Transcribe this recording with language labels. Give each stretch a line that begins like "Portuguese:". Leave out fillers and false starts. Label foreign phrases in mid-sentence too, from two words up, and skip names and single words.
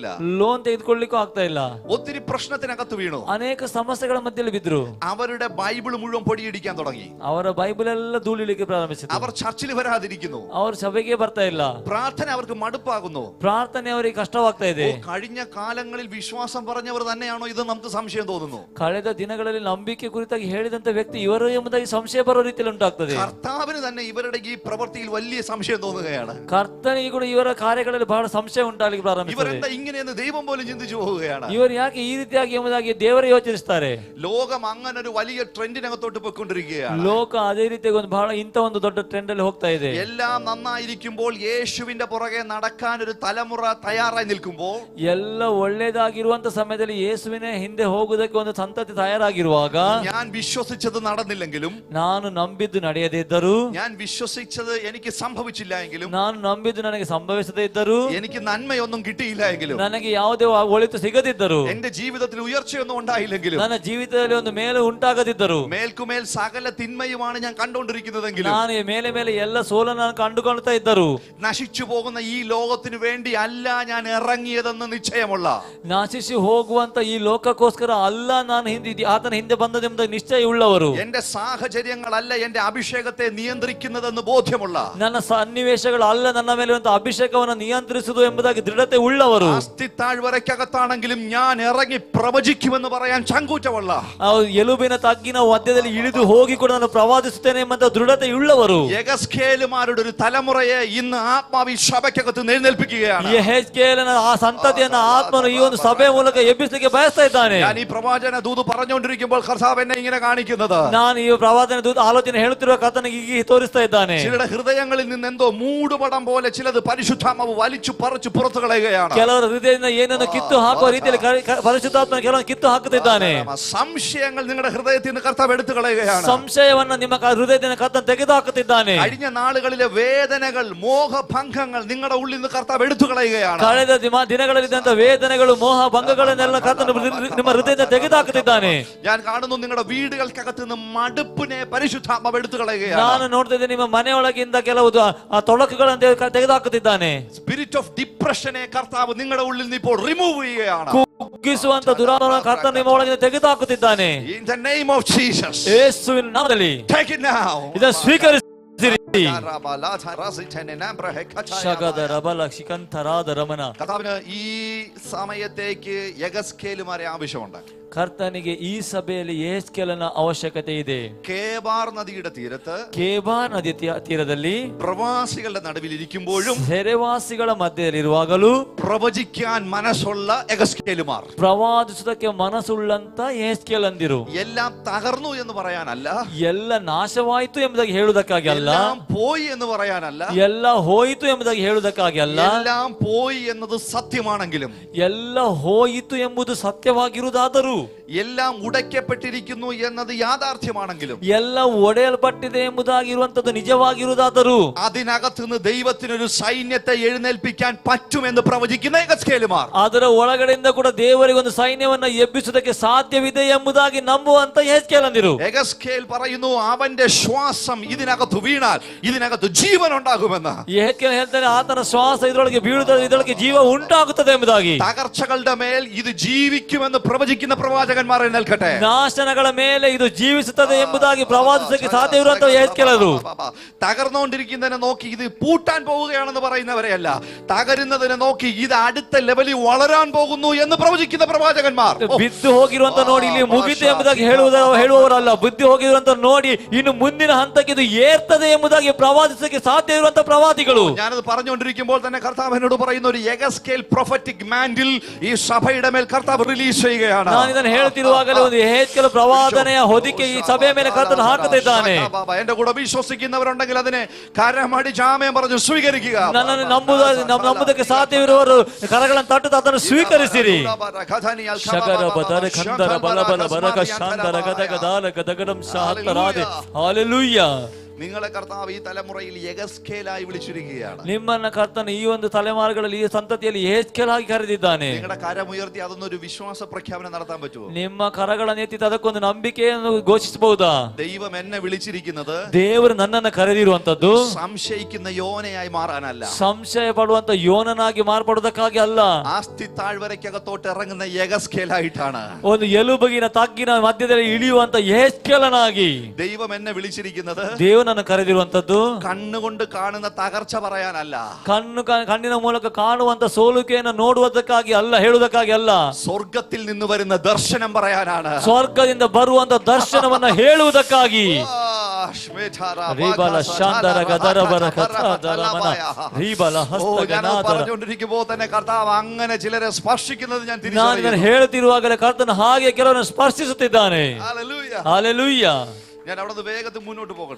Kannada: ಲೋನ್ ತೆಗೆದುಕೊಳ್ಳಿಕ್ಕೂ ಆಗ್ತಾ ಇಲ್ಲ.
Malayalam: ഒത്തിരി പ്രശ്നത്തിനകത്ത് വീണു.
Kannada: ಅನೇಕ ಸಮಸ್ಯೆಗಳ ಮಧ್ಯದಲ್ಲಿ ಬಿದ್ರು.
Malayalam: അവരുടെ ബൈബിൾ മുഴുവൻ പൊടിയിടിക്കാൻ തുടങ്ങി.
Kannada: ಅವರ ಬೈಬಲ್ ಎಲ್ಲ ಧೂಳಿಲಿಕ್ಕೆ ಪ್ರಾರಂಭಿಸಿತು.
Malayalam: അവർ ചർച്ചിൽ വരാതിരിക്കുന്നു.
Kannada: ಅವರು ಸಭೆಗೆ ಬರ್ತಾ ಇಲ್ಲ.
Malayalam: പ്രാർത്ഥന അവർക്ക് മടുപ്പാകുന്നു.
Kannada: ಪ್ರಾರ್ಥನೆ ಅವರಿಗೆ ಕಷ್ಟವಾಗ್ತಾ ಇದೆ.
Malayalam: കഴിഞ്ഞ കാലങ്ങളിൽ വിശ്വാസം പറഞ്ഞവർ തന്നെയാണോ ഇത് നമുക്ക് സംശയം തോന്നുന്നു.
Kannada: ಕಳೆದ ದಿನಗಳಲ್ಲಿ ನಂಬಿಕೆ ಕುರಿತಾಗಿ ಹೇಳಿದಂತ ವ್ಯಕ್ತಿ ಇವರು ಎಂಬುದಾಗಿ ಸಂಶಯ ಬರೋ ರೀತಿಯಲ್ಲಿ ಉಂಟಾಗ್ತದೆ.
Malayalam: കർത്താവിന് തന്നെ ഇവരുടെ ഈ പ്രവൃത്തിയിൽ വലിയ സംശയം തോന്നുകയാണ്.
Kannada: ಕರ್ತನಿಗೆ ಕೂಡ ಇವರ ಕಾರ್ಯಗಳಲ್ಲಿ ಬಹಳ ಸಂಶಯ ಉಂಟಾಗಲಿಕ್ಕೆ ಪ್ರಾರಂಭಿಸಿದೆ.
Malayalam: ഇവരെന്താ ഇങ്ങനെയെന്ന് ദൈവം പോലും ചിന്തിച്ചു പോവുകയാണ്.
Kannada: ಇವರು ಯಾಕೆ ಈ ರೀತಿಯಾಗಿ ಎಂಬುದಾಗಿ ದೇವರು ಯೋಚಿಸುತ್ತಾರೆ.
Malayalam: ലോകം അങ്ങനെ ഒരു വലിയ ട്രെൻഡിനകത്തോട്ട് പോയിക്കൊണ്ടിരിക്കുകയാണ്.
Kannada: ಲೋಕ ಅದೇ ರೀತಿಯಾಗಿ ಒಂದು ಬಹಳ ಇಂತ ಒಂದು ದೊಡ್ಡ ಟ್ರೆಂಡ್ ಅಲ್ಲಿ ಹೋಗ್ತಾ ಇದೆ.
Malayalam: എല്ലാം നന്നായിരിക്കുമ്പോൾ യേശുവിന്റെ പുറകെ നടക്കാൻ ഒരു തലമുറ തയ്യാറായി നിൽക്കുമ്പോൾ,
Kannada: ಎಲ್ಲ ಒಳ್ಳೇದಾಗಿರುವಂತ ಸಮಯದಲ್ಲಿ ಯೇಸುವಿನ ಹಿಂದೆ ಹೋಗುವುದಕ್ಕೆ ಒಂದು ಸಂತತಿ ತಯಾರಾಗಿರುವಾಗ,
Malayalam: ഞാൻ വിശ്വസിച്ചത് നടന്നില്ലെങ്കിലും,
Kannada: ನಾನು ನಂಬಿದ್ದು ನಡೆಯದೇ ಇದ್ದರೂ,
Malayalam: ഞാൻ വിശ്വസിച്ചത് എനിക്ക് സംഭവിച്ചില്ല എങ്കിലും,
Kannada: ನಾನು ನಂಬಿದ್ದು ನನಗೆ ಸಂಭವಿಸದೇ ಇದ್ದರೂ,
Malayalam: എനിക്ക് നന്മയൊന്നും കിട്ടിയില്ല എങ്കിലും,
Kannada: ನನಗೆ ಯಾವುದೇ ಒಳಿತು ಸಿಗದಿದ್ದರು,
Malayalam: എന്റെ ജീവിതത്തിൽ ഉയർച്ചയൊന്നും ഉണ്ടായില്ലെങ്കിലും,
Kannada: ನನ್ನ ಜೀವಿತದಲ್ಲಿ ಒಂದು ಮೇಲೆ ಉಂಟಾಗದಿದ್ದರು,
Malayalam: മേൽക്കുമേൽ സകല തിന്മയുമാണ് ഞാൻ കണ്ടുകൊണ്ടിരിക്കുന്നതെങ്കിലും,
Kannada: ನಾನು ಮೇಲೆ ಮೇಲೆ ಎಲ್ಲ ಸೋಲನ್ನು ನಾನು ಕಂಡುಕೊಳ್ತಾ ಇದ್ದರು,
Malayalam: നശിച്ചു പോകുന്ന ഈ ലോകത്തിന് വേണ്ടി അല്ല ഞാൻ ഇറങ്ങിയതെന്ന് നിശ്ചയമുള്ള,
Kannada: ನಾಶಿಸಿ ಹೋಗುವಂತ ಈ ಲೋಕಕ್ಕೋಸ್ಕರ ಅಲ್ಲ ನಾನು ಆತನ ಹಿಂದೆ ಬಂದದೆಂಬ ನಿಶ್ಚಯ ಉಳ್ಳವರು,
Malayalam: എന്റെ സാഹചര്യങ്ങളല്ല എന്റെ അഭിഷേകത്തെ നിയന്ത്രിക്കുന്നതെന്ന് ബോധ്യമുള്ള,
Kannada: ನನ್ನ ಸನ್ನಿವೇಶಗಳು ಅಲ್ಲ ನನ್ನ ಮೇಲೆ ಅಭಿಷೇಕವನ್ನು ನಿಯಂತ್ರಿಸುವುದು ಎಂಬುದಾಗಿ ದೃಢತೆ ಉಳ್ಳವರು,
Malayalam: അസ്ഥിത്താഴ്വരയ്ക്കകത്താണെങ്കിലും ഞാൻ ഇറങ്ങി പ്രവചിക്കുമെന്ന് പറയാൻ ചങ്കൂറ്റമുള്ള,
Kannada: ಎಲುಬಿನ ತಗ್ಗಿನ ಮಧ್ಯದಲ್ಲಿ ಇಳಿದು ಹೋಗಿ ಕೂಡ ನಾನು ಪ್ರವಾದಿಸುತ್ತೇನೆ ಎಂಬ ದೃಢತೆ ಉಳ್ಳವರು,
Malayalam: യഗസ്കേലുമാരുടെ ഒരു തലമുറയെ ഇന്ന് ആത്മാവിൽ സഭയ്ക്കകത്ത് എഴുന്നേൽപ്പിക്കുകയാണ്.
Kannada: ಯೆಹೆಜ್ಕೇಲನ ಆ ಸಂತತಿಯನ್ನ ಆತ್ಮನು ಈ ಒಂದು ಸಭೆಯ ಮೂಲಕ ಎಬ್ಬಿಸಲಿಕ್ಕೆ ಬಯಸ್ತಾ ಇದ್ದಾನೆ.
Malayalam: ഞാൻ ഈ പ്രവാചന ദൂത് പറഞ്ഞുകൊണ്ടിരിക്കുമ്പോൾ കർത്താവ് എന്നെ ഇങ്ങനെ കാണിക്കുന്നത്,
Kannada: ನಾನು ಈ ಪ್ರವಾದನೆ ದೂತ ಆಲೋಚನೆ ಹೇಳುತ್ತಿರುವ ಕರ್ತನಿಗೆ ಈಗ ತೋರಿಸ್ತಾ ಇದ್ದಾನೆ.
Malayalam: ചിലരുടെ ഹൃദയങ്ങളിൽ നിന്ന് എന്തോ മൂടുപടം പോലെ ചിലത് പരിശുദ്ധാത്മാവ് വലിച്ചു പറിച്ചു പുറത്തു കളയുകയാണ്.
Kannada: ಕೆಲವರ ಹೃದಯದಿಂದ ಏನನ್ನು ಕಿತ್ತು ಹಾಕುವ ರೀತಿಯಲ್ಲಿ ಪರಿಶುದ್ಧಾತ್ಮ ಕೆಲವನ್ನು ಕಿತ್ತು ಹಾಕುತ್ತಿದ್ದಾನೆ.
Malayalam: സംശയങ്ങൾ നിങ്ങളുടെ ഹൃദയത്തിൽ നിന്ന് കർത്താവ് എടുത്തു കളയുകയാണ്.
Kannada: ಸಂಶಯವನ್ನ ನಿಮ್ಮ ಹೃದಯದಿಂದ ಕರ್ತನ ತೆಗೆದು ಹಾಕುತ್ತಿದ್ದಾನೆ.
Malayalam: കഴിഞ്ഞ നാളുകളിലെ വേദനകൾ, മോഹഭംഗങ്ങൾ നിങ്ങളുടെ ഉള്ളിൽ നിന്ന് കർത്താവ് എടുത്തു കളയുകയാണ്.
Kannada: ಕಳೆದ ದಿನಗಳಲ್ಲಿದ್ದಂತ ವೇದನೆಗಳು, ಮೋಹ ಭಂಗಗಳನ್ನೆಲ್ಲ ಕರ್ತನ ನಿಮ್ಮ ಹೃದಯದಿಂದ ತೆಗೆದು ಹಾಕುತ್ತಿದ್ದಾನೆ.
Malayalam: ഞാൻ കാണുന്നു നിങ്ങളുടെ വീടുകൾക്കകത്ത് നിന്ന് മടുപ്പിനെ പരിശുദ്ധാത്മാവ് എടുത്തു കളയുകയാണ്.
Kannada: ನಾನು ನೋಡ್ತಿದ್ದೆ ನಿಮ್ಮ ಮನೆಯೊಳಗಿಂದ ಕೆಲವು ತೊಳಕುಗಳನ್ನು ತೆಗೆದು ಹಾಕುತ್ತಿದ್ದಾನೆ.
English: spirit of depression
Malayalam: കർത്താവ് നിങ്ങളുടെ ഉള്ളിൽ നിന്ന് ഇപ്പോൾ റിമൂവ് ചെയ്യുകയാണ്.
Kannada: ಕುಗ್ಗಿಸುವಂತ ದುರಾತ್ಮನ ಕರ್ತನ ನಿಮ್ಮ ಒಳಗಿಂದ ತೆಗೆದು ಹಾಕುತ್ತಿದ್ದಾನೆ.
English: In the name of Jesus.
Kannada: ಯೇಸುವಿನ ನಾಮದಲ್ಲಿ
English: Take it now.
Kannada: ಇದನ್ನು ಸ್ವೀಕರಿಸಿರಿ.
Malayalam: കർത്താവിന് ഈ സമയത്തേക്ക് യഗസ്കേലുമാരെ ആവശ്യമുണ്ട്.
Kannada: ಕರ್ತನಿಗೆ ಈ ಸಭೆಯಲ್ಲಿ ಯೆಹೆಜ್ಕೇಲನ ಅವಶ್ಯಕತೆ ಇದೆ.
Malayalam: കേബാർ നദിയുടെ തീരത്ത്
Kannada: ಕೇಬಾರ್ ನದಿಯ ತೀರದಲ್ಲಿ
Malayalam: പ്രവാസികളുടെ നടുവിൽ ഇരിക്കുമ്പോഴും
Kannada: ಸೆರೆವಾಸಿಗಳ ಮಧ್ಯದಲ್ಲಿರುವಾಗಲೂ
Malayalam: പ്രവചിക്കാൻ മനസ്സുള്ള എഗസ്കേലുമാർ,
Kannada: ಪ್ರವಾದಿಸುವುದಕ್ಕೆ ಮನಸ್ಸುಳ್ಳಂತ ಯೆಹೆಜ್ಕೇಲಂದಿರು
Malayalam: എല്ലാം തകർന്നു എന്ന് പറയാനല്ല,
Kannada: ಎಲ್ಲ ನಾಶವಾಯಿತು ಎಂಬುದಾಗಿ ಹೇಳುವುದಕ್ಕಾಗಿ ಅಲ್ಲ,
Malayalam: എല്ലാം പോയി എന്ന് പറയാനല്ല,
Kannada: ಎಲ್ಲ ಹೋಯಿತು ಎಂಬುದಾಗಿ ಹೇಳುವುದಕ್ಕಾಗಿ ಅಲ್ಲ,
Malayalam: എല്ലാം പോയി എന്നത് സത്യമാണെങ്കിലും,
Kannada: ಎಲ್ಲ ಹೋಯಿತು ಎಂಬುದು ಸತ್ಯವಾಗಿರುವುದಾದರೂ,
Malayalam: എല്ലാം ഉടയ്ക്കപ്പെട്ടിരിക്കുന്നു എന്നത് യാഥാർത്ഥ്യമാണെങ്കിലും,
Kannada: ಎಲ್ಲ ಒಡೆಯಲ್ಪಟ್ಟಿದೆ ಎಂಬುದಾಗಿರುವಂತದ್ದು ನಿಜವಾಗಿರುವುದಾದರೂ,
Malayalam: അതിനകത്തുനിന്ന് ദൈവത്തിനൊരു സൈന്യത്തെ എഴുന്നേൽപ്പിക്കാൻ പറ്റുമെന്ന് പ്രവചിക്കുന്ന എഗസ്കേലുമാർ,
Kannada: ಅದರ ಒಳಗಡೆಯಿಂದ ಕೂಡ ದೇವರಿಗೆ ಒಂದು ಸೈನ್ಯವನ್ನ ಎಬ್ಬಿಸುವುದಕ್ಕೆ ಸಾಧ್ಯವಿದೆ ಎಂಬುದಾಗಿ ನಂಬುವಂತ ಯೆಹೆಜ್ಕೇಲಂದಿರು.
Malayalam: എഗസ്കേൽ പറയുന്നു അവന്റെ ശ്വാസം ഇതിനകത്ത് വീണാൽ ഇതിനകത്ത് ജീവൻ ഉണ്ടാകുമെന്ന്.
Kannada: ಯೆಹೆಜ್ಕೇಲ ಹೇಳ್ತಾನೆ, ಆತನ ಶ್ವಾಸ ಇದರೊಳಗೆ ಬೀಳುತ್ತದೆ, ಇದರೊಳಗೆ ಜೀವ ಉಂಟಾಗುತ್ತದೆ ಎಂಬುದಾಗಿ.
Malayalam: തകർച്ചകളുടെ മേൽ ഇത് ജീവിക്കുമെന്ന് പ്രവചിക്കുന്ന പ്രവാചകന്മാർ എഴുന്നേൽക്കട്ടെ.
Kannada: ನಾಶನಗಳ ಮೇಲೆ ಇದು ಜೀವಿಸುತ್ತದೆ ಎಂಬುದಾಗಿ ಪ್ರವಾದಿಸಕ್ಕೆ ಸಾಧ್ಯವಿರುವಂತಹ ಯೆಹೆಜ್ಕೇಲರು.
Malayalam: തകർന്നുകൊണ്ടിരിക്കുന്നതിനെ നോക്കി ഇത് പൂട്ടാൻ പോവുകയാണെന്ന് പറയുന്നവരെയല്ല, തകരുന്നതിനെ നോക്കി ഇത് അടുത്ത ലെവലിൽ വളരാൻ പോകുന്നു എന്ന് പ്രവചിക്കുന്ന പ്രവാചകന്മാർ.
Kannada: ಬಿದ್ದು ಹೋಗಿರುವಂತ ನೋಡಿ ಇಲ್ಲಿ ಮುಗಿತು ಎಂಬುದಾಗಿ ಹೇಳುವವರಲ್ಲ, ಬುದ್ಧಿ ಹೋಗಿರುವಂತ ನೋಡಿ ಇನ್ನು ಮುಂದಿನ ಹಂತಕ್ಕೆ ಇದು ಏರ್ತದೆ ಎಂಬುದಾಗಿ ಪ್ರವಾದಿಸಕ್ಕೆ ಸಾಧ್ಯ ಇರುವಂತ ಪ್ರವಾದಿಗಳು.
Malayalam: ഞാനത് പറഞ്ഞുകൊണ്ടിരിക്കുമ്പോൾ തന്നെ കർത്താവ് എന്നോട് പറയുന്ന ഒരു എഗസ്കേൽ
English: prophetic mantle
Malayalam: ഈ സഭയുടെ മേൽ കർത്താവ് റിലീസ് ചെയ്യുകയാണ്.
Kannada: ನಾನು ಇದನ್ನು ಹೇಳ್ತಿರುವಾಗಲೇ ಒಂದು ಯೆಹೆಜ್ಕೇಲ ಪ್ರವಾದನೆಯ ಹೊದಿಕೆ ಈ ಸಭೆಯ ಮೇಲೆ ಕರ್ತನು ಹಾಕುತ್ತಾ ಇದ್ದಾನೆ.
Malayalam: എന്റെ കൂടെ വിശ്വസിക്കുന്നവരുണ്ടെങ്കിൽ അതിനെ കരമടി ജാമയം പറഞ്ഞു സ്വീകരിക്കുക.
Kannada: ನನ್ನನ್ನು ನಂಬುವುದಕ್ಕೆ ಸಾಧ್ಯವಿರುವವರು ಕರಗಳನ್ನು ತಟ್ಟುತ್ತಾ ಅದನ್ನು ಸ್ವೀಕರಿಸಿರಿ. ಶಗರ ಬದರ ಖಂದರ ಬಲ ಬಲ ಬರಗ ಶಾಂದರ ಗದಗ ದಾಲ ಗದಗಡಂ ಶಾಂತರಾದೆ. ಹಾಲೆಲೂಯಾ.
Malayalam: നിങ്ങളെ കർത്താവ് ഈ തലമുറയിൽ എഗസ്കേലായി വിളിച്ചിരിക്കുകയാണ്.
Kannada: ನಿಮ್ಮನ್ನ ಕರ್ತನು ಈ ಒಂದು ತಲೆಮಾರುಗಳಲ್ಲಿ ಈ ಸಂತತಿಯಲ್ಲಿ ಯೆಹೆಜ್ಕೇಲ ಆಗಿ ಕರೆದಿದ್ದಾನೆ.
Malayalam: നിങ്ങളുടെ കരമുയർത്തി അതൊന്നൊരു വിശ്വാസ പ്രഖ്യാപനം നടത്താൻ പറ്റുമോ?
Kannada: ನಿಮ್ಮ ಕರಗಳನ್ನು ಎತ್ತಿ ಅದಕ್ಕೊಂದು ನಂಬಿಕೆಯನ್ನು ಘೋಷಿಸಬಹುದಾ?
Malayalam: ദൈവം എന്നെ വിളിച്ചിരിക്കുന്നത്
Kannada: ದೇವರು ನನ್ನನ್ನು ಕರೆದಿರುವಂತದ್ದು
Malayalam: സംശയിക്കുന്ന യോനയായി മാറാനല്ല,
Kannada: ಸಂಶಯ ಪಡುವಂತ ಯೋನನಾಗಿ ಮಾರ್ಪಡುವುದಕ್ಕಾಗಿ ಅಲ್ಲ,
Malayalam: ആസ്തി താഴ്വരയ്ക്കകത്തോട്ട് ഇറങ്ങുന്ന എഗസ്കേലായിട്ടാണ്.
Kannada: ಒಂದು ಎಲುಬಗಿನ ತಗ್ಗಿನ ಮಧ್ಯದಲ್ಲಿ ಇಳಿಯುವಂತ ಯೆಹೆಜ್ಕೇಲನಾಗಿ
Malayalam: ദൈവം എന്നെ വിളിച്ചിരിക്കുന്നത്
Kannada: ದೇವನನ್ನು ಕರೆದಿರುವಂತದ್ದು
Malayalam: കണ്ണുകൊണ്ട് കാണുന്ന തകർച്ച പറയാനല്ല,
Kannada: ಕಣ್ಣಿನ ಮೂಲಕ ಕಾಣುವಂತ ಸೋಲುಕೆಯನ್ನು ನೋಡುವುದಕ್ಕಾಗಿ ಅಲ್ಲ, ಹೇಳುವುದಕ್ಕಾಗಿ ಅಲ್ಲ,
Malayalam: സ്വർഗത്തിൽ നിന്ന് വരുന്ന ദർശനം പറയാനാണ്,
Kannada: ಸ್ವರ್ಗದಿಂದ ಬರುವಂತ ದರ್ಶನವನ್ನ ಹೇಳುವುದಕ್ಕಾಗಿ.
Malayalam: പറഞ്ഞുകൊണ്ടിരിക്കുമ്പോ തന്നെ കർത്താവ് അങ്ങനെ ചിലരെ സ്പർശിക്കുന്നത് ഞാൻ
Kannada: ನಾನು ಹೇಳುತ್ತಿರುವಾಗಲೇ ಕರ್ತನು ಹಾಗೆ ಕೆಲವರನ್ನು ಸ್ಪರ್ಶಿಸುತ್ತಿದ್ದಾನೆ. ಹಲ್ಲೆಲೂಯಾ.
Malayalam: ഞാൻ അവിടെ വേഗത്തിൽ മുന്നോട്ട് പോകട്ടെ.